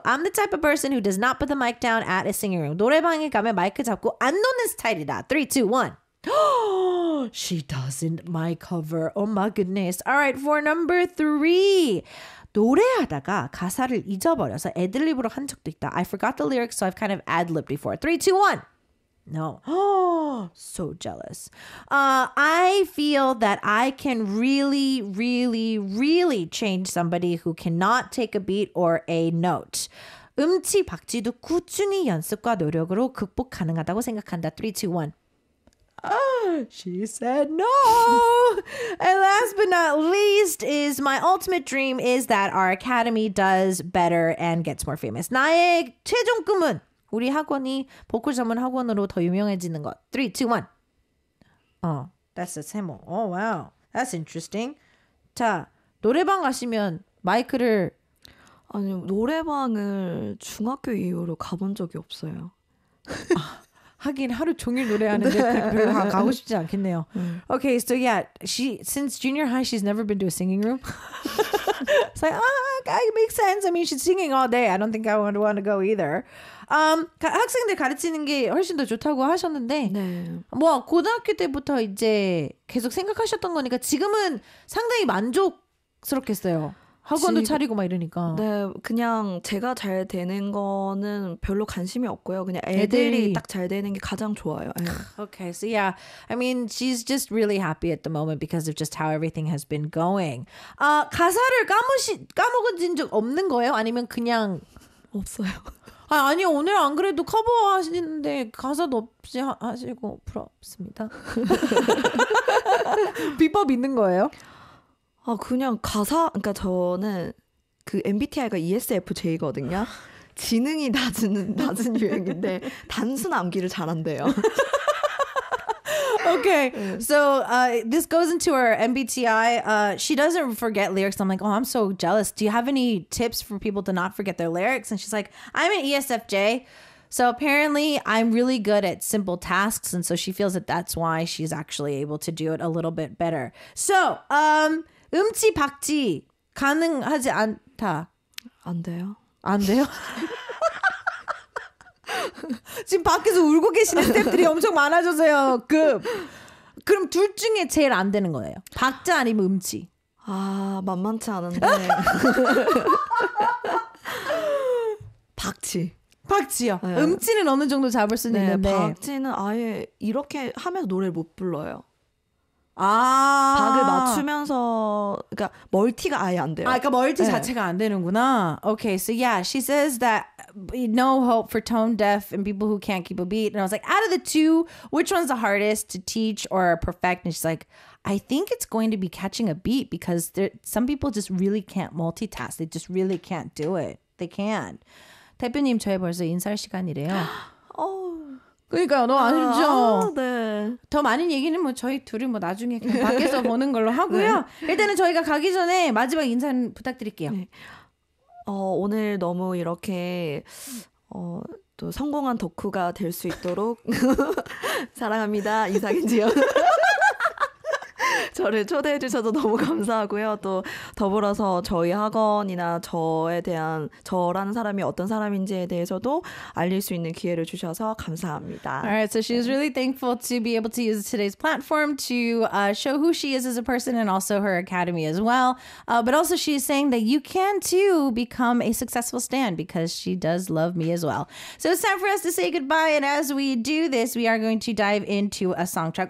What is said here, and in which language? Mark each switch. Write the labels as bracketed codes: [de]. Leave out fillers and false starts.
[en] I'm the type of person who does not put the mic down at a singing room. [ko] 노래방에 가면 마이크 잡고 안 놓는 스타일이다. [en] 3, 2, 1. She doesn't mic cover. Oh my goodness. All right, for number 3. [ko] 노래하다가 가사를 잊어버려서 애드립으로 한 적도 있다. [en] I forgot the lyrics, so I've kind of ad-libbed before. 3, 2, 1. No. Oh, so jealous. I feel that I can really, really, really change somebody who cannot take a beat or a note. [ko] 음치 박쥐도 꾸준히 연습과 노력으로 극복 가능하다고 생각한다. [en] 3, 2, 1. She said no. And last but not least is my ultimate dream is that our academy does better and gets more famous. [ko] 나의 최종 꿈은 우리 학원이 보컬 전문 학원으로 더 유명해지는 것. [en] 3, 2, 1. That's a symbol. Oh, wow. That's interesting. [ko] 자, 노래방 가시면 마이크를 아니 노래방을 중학교 이후로 가본 적이 없어요. 하긴 하루 종일 노래하는데 별로 가고 싶지 않겠네요. [en] Okay, so yeah, since junior high, she's never been to a singing room. It's like, it makes sense. I mean, she's singing all day. I don't think I would want to go either. [ko] 학생들 가르치는 게 훨씬 더 좋다고 하셨는데, 네. 뭐 고등학교 때부터 이제 계속 생각하셨던 거니까 지금은 상당히 만족스럽겠어요. 학원도 차리고 막 이러니까. 네, 그냥 제가 잘 되는 거는 별로 관심이 없고요. 그냥 애들이 딱 잘 되는 게 가장 좋아요. [en] Okay, so yeah, I mean, she's just really happy at the moment because of just how everything has been going. [ko] 가사를 까먹은 적 없는 거예요? 아니면 그냥 없어요. 아니요, 오늘 안 그래도 커버 하시는데 가사도 없이 하시고 부럽습니다. 비법 있는 거예요? 그냥 그러니까 저는 그 MBTI가 ESFJ거든요. 지능이 낮은 유형인데 단순 암기를 잘한대요. [en] Okay, so this goes into her MBTI. She doesn't forget lyrics. I'm like, oh, I'm so jealous. Do you have any tips for people to not forget their lyrics? And she's like, I'm an ESFJ. So apparently I'm really good at simple tasks. And so she feels that that's why she's actually able to do it a little bit better. [ko] So, 음치 박치 가능하지 않다. 안 돼요. 안 돼요? 지금 밖에서 울고 계시는 스태프들이 엄청 많아져서요. 그럼 둘 중에 제일 안 되는 거예요. 박자 아니면 음치. 만만치 않은데. 박치요. 네. 음치는 어느 정도 잡을 수는 있는데. 박치는 아예 이렇게 하면서 노래를 못 불러요. 박을 맞추면서 그러니까 멀티가 아예 안 돼요. 그러니까 멀티 자체가 안 되는구나. [en] Okay, so yeah, she says that no hope for tone deaf and people who can't keep a beat. And I was like, out of the two, which one's the hardest to teach or perfect? And she's like, I think it's going to be catching a beat because some people just really can't multitask. They just really can't do it. They can't. [ko] 대표님, 저희 벌써 인사할 시간이래요. 그러니까요, 너무 아쉽죠? 네. 더 많은 얘기는 뭐 저희 둘이 뭐 나중에 그냥 밖에서 보는 걸로 하고요. 네. 일단은 저희가 가기 전에 마지막 인사는 부탁드릴게요. 네. 오늘 너무 이렇게 또 성공한 덕후가 될 수 있도록 사랑합니다. 이상인지요. 저를 초대해 주셔서 너무 감사하고요. 또 더불어서 저희 학원이나 저라는 사람이 어떤 사람인지에 대해서도 알릴 수 있는 기회를 주셔서 감사합니다. [en] Alright, so she's really thankful to be able to use today's platform to show who she is as a person and also her academy as well. But also she's saying that you can too become a successful stan because she does love me as well. So it's time for us to say goodbye, and as we do this, we are going to dive into a song track.